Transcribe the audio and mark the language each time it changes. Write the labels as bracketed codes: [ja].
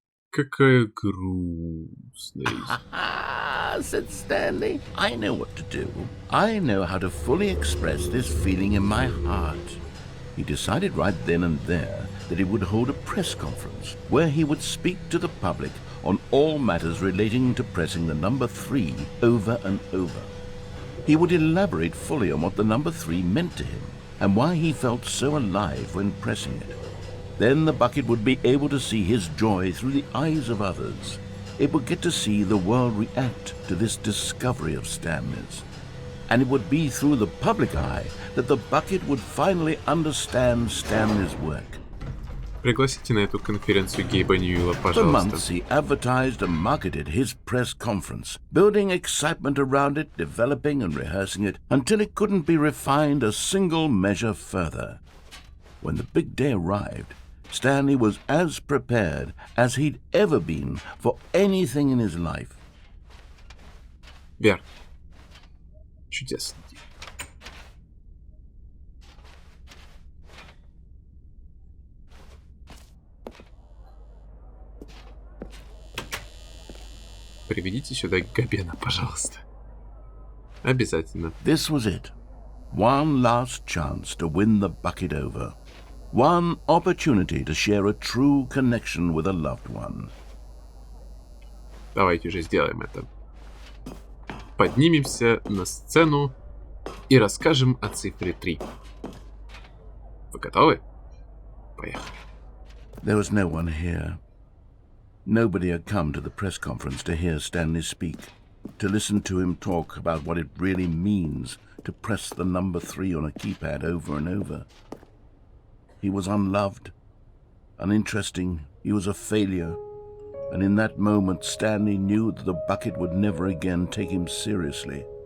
[ru] Какая грустная история. [en] Said Stanley. I know what to do. I know how to fully express this feeling in my heart. He decided right then and there that he would hold a press conference where he would speak to the public on all matters relating to pressing the number 3 over and over. He would elaborate fully on what the number 3 meant to him and why he felt so alive when pressing it. Then the bucket would be able to see his joy through the eyes of others. It would get to see the world react to this discovery of Stanley's. And it would be through the public eye that the bucket would finally understand Stanley's work. [ru] Пригласите на эту конференцию Гейба Ньюэлла, [en] For [ru] пожалуйста. [en] months he advertised and marketed his press conference, building excitement around it, developing and rehearsing it, until it couldn't be refined a single measure further. When the big day arrived, Stanley was as prepared as he'd ever been for anything in his life. [ru] Верно. Чудесно. Приведите сюда Габена, пожалуйста. Обязательно. [en] This was it. One last chance to win the bucket over. One opportunity to share a true connection with a loved one. [ru] Давайте уже сделаем это. Поднимемся на сцену и расскажем о цифре 3. Вы готовы? Поехали. [en] There was no one here. Nobody had come to the press conference to hear Stanley speak. to listen to him talk about what it really means to press the number 3 on a keypad over and over. He was unloved, uninteresting, he was a failure, and in that moment Stanley knew that the bucket would never again take him seriously.